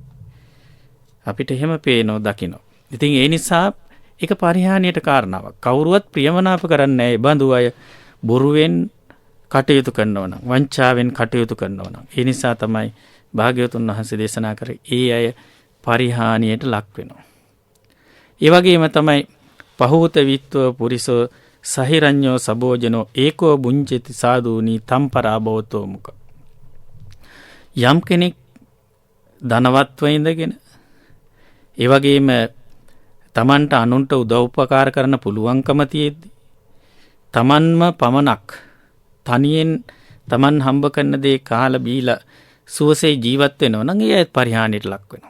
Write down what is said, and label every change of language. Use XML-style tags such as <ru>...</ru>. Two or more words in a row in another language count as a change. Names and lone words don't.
<si>අපිට එහෙම පේනෝ දකින්නෝ. ඉතින් ඒ නිසා ඒක පරිහානියට කාරණාවක්. කවුරුවත් ප්‍රියමනාප කරන්නේ නෑ. ඒ බඳු අය බොරුවෙන් කටයුතු කරනවා නම්, වංචාවෙන් කටයුතු කරනවා නම්. ඒ නිසා තමයි භාග්‍යවතුන් වහන්සේ දේශනා කරේ ඒ අය පරිහානියට ලක් වෙනවා. ඒ වගේම තමයි</si> <pi>පහූත විත්ව පුරිසෝ සහිරඤ්ඤෝ සබෝජනෝ ඒකෝ බුඤ්ජති සාදූනි තම්පරා භවතෝ මුඛ.</pi> <si>යම් කෙනෙක් ධනවත්ව ඉඳගෙන ඒ වගේම තමන්ට අනුන්ට උදව් උපකාර කරන්න පුළුවන්කම තියෙද්දි තමන්ම පමණක් තනියෙන් තමන් හම්බ කරන දේ කාලා බීලා සුවසේ ජීවත් වෙනවා නම් ඒ අය පරිහානියට ලක් වෙනවා.</si>